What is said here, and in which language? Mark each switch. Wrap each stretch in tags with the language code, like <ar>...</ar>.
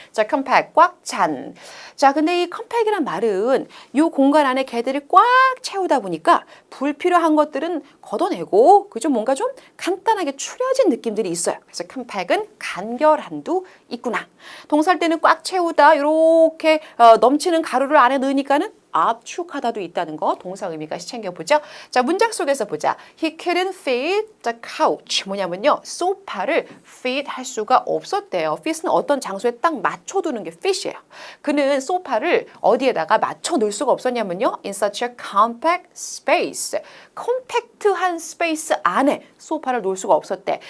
<ko>자, 컴팩 꽉 찬. 자, 근데 이 컴팩이란 말은 이 공간 안에 개들을 꽉 채우다 보니까 불필요한 것들은 걷어내고 그죠? 뭔가 좀 간단하게 추려진 느낌들이 있어요. 그래서 컴팩은 간결한도 있구나. 동사할 때는 꽉 채우다 이렇게 넘치는 가루를 안에 넣으니까는 압축하다도 있다는 거 동사 의미까지 챙겨보죠. 자, 문장 속에서 보자.</ko> <en>He couldn't fit the couch.</en> <ko>뭐냐면요. 소파를 fit 할 수가 없었대요. fit은 어떤 장소에 딱 맞춰두는 게 fit이에요. 그는 소파를 어디에다가 맞춰 놓을 수가 없었냐면요.</ko> <en>In such a compact space.</en> <ko>컴팩트한 스페이스 안에 소파를 놓을 수가 없었대.</ko>